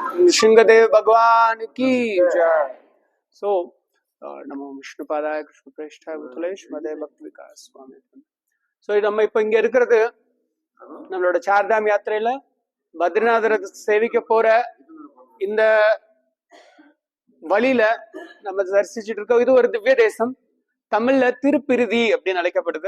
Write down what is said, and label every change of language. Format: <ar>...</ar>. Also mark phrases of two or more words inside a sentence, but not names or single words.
<sa>Shingadev</sa> <hi>भगवान की जय.</hi> <sa>So, नमो विष्णुपादाय कृष्णप्रेष्ठाय भूतले श्रीमते भक्ति विकास स्वामी.</sa> <ta>So, நம்ம இப்ப இங்க இருக்கிறது நம்மளோட சார்தாம் யாத்திரையில பத்ரிநாதரை சேவிக்க போற இந்த வழியில நம்ம தரிசிச்சுட்டு இருக்கோம். இது ஒரு திவ்ய தேசம். தமிழ்ல திருப்பிருதி அப்படின்னு அழைக்கப்படுது.</ta>